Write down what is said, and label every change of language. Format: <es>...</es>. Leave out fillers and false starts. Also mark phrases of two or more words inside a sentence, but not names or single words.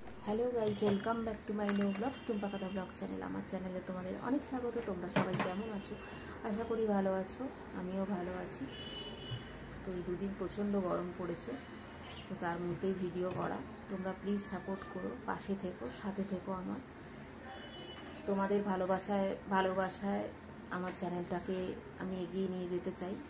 <en>Hello guys welcome back to my new blogs Tumpa Katha blog channel.</en> <bn>আমার চ্যানেলে তোমাদের অনেক স্বাগত। তোমরা সবাই কেমন আছো? আশা করি ভালো আছো, আমিও ভালো আছি। তো এই দুদিন প্রচণ্ড গরম পড়েছে, তো তার মধ্যেই ভিডিও করা। তোমরা প্লিজ সাপোর্ট করো, পাশে থেকো, সাথে থেকো। আমার তোমাদের ভালোবাসায় আমার চ্যানেলটাকে আমি এগিয়ে নিয়ে যেতে চাই।</bn>